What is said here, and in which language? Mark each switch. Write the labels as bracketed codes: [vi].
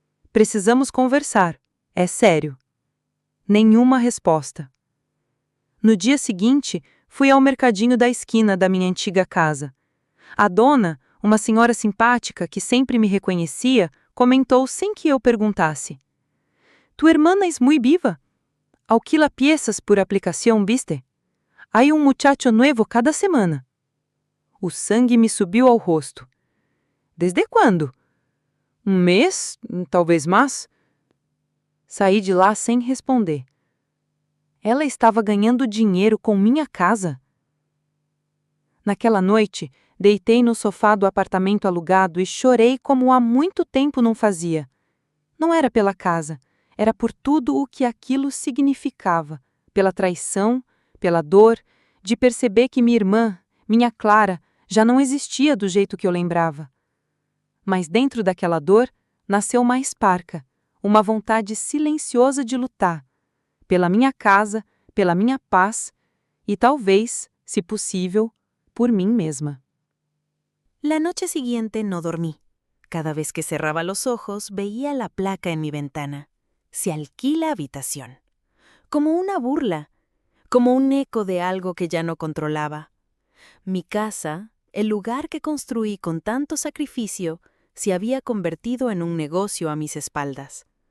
[pt] Precisamos conversar. É sério. Nenhuma resposta. No dia seguinte, fui ao mercadinho da esquina da minha antiga casa. A dona, uma senhora simpática que sempre me reconhecia, comentou sem que eu perguntasse: [es] Tu hermana es muy viva. Alquila piezas por aplicación, ¿viste? Hay un muchacho nuevo cada semana. [pt] O sangue me subiu ao rosto. Desde quando? Um mês? Talvez mais? Saí de lá sem responder. Ela estava ganhando dinheiro com minha casa. Naquela noite, deitei no sofá do apartamento alugado e chorei como há muito tempo não fazia. Não era pela casa, era por tudo o que aquilo significava, pela traição, pela dor, de perceber que minha irmã, minha Clara, já não existia do jeito que eu lembrava. Mas dentro daquela dor, nasceu mais parca, uma vontade silenciosa de lutar, pela minha casa, pela minha paz e talvez, se possível, por mim mesma. [es] La noche siguiente no dormí. Cada vez que cerraba los ojos veía la placa en mi ventana. Se alquila habitación. Como una burla, como un eco de algo que ya no controlaba. Mi casa, el lugar que construí con tanto sacrificio, se había convertido en un negocio a mis espaldas.